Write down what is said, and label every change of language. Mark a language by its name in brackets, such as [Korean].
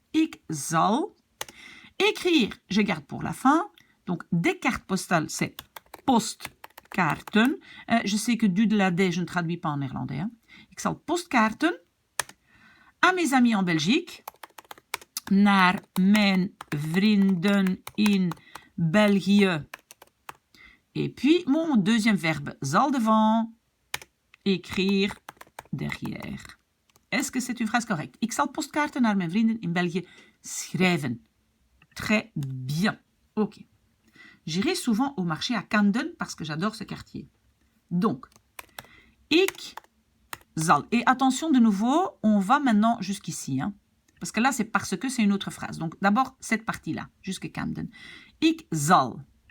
[Dutch] Ik zal [French] écrire, je garde pour la fin. Donc des cartes postales, c'est postkaarten. Je sais que du de la D, je ne traduis pas en néerlandais. Hein. [Dutch] Ik zal postkaarten [French] à mes amis en Belgique, [Dutch] naar mijn vrienden in België. [French] Et puis, mon deuxième verbe, zal devant, écrire derrière. Est-ce que c'est une phrase correcte? [Dutch] Ik zal postkaarten naar mijn vrienden in België schrijven. [French] Très bien. Ok. J'irai souvent au marché à Camden parce que j'adore ce quartier. Donc, [Dutch] ik zal. [French] Et attention de nouveau, on va maintenant jusqu'ici. Hein, parce que là, c'est parce que c'est une autre phrase. Donc, d'abord, cette partie-là, jusqu'à Camden. [Dutch] Ik zal.